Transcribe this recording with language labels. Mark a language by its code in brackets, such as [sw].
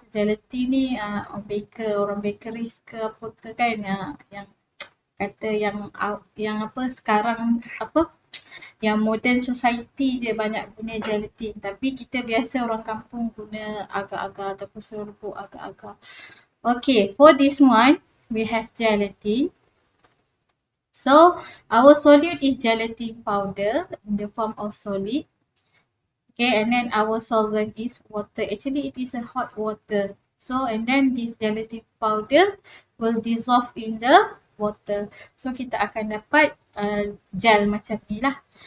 [ms] Gelatin ni orang bakeries ke apa ke kan, yang kata yang apa sekarang apa, yang [en] modern society [ms] dia banyak guna gelatin. Tapi kita biasa orang kampung guna agar-agar ataupun serbuk agar-agar. [en] Okay, for this one we have gelatin. So our solute is gelatin powder in the form of solid. Okay, and then our solvent is water. Actually, it is a hot water. So, and then this gelatin powder will dissolve in the water. So, [ms] kita akan dapat gel macam ni lah.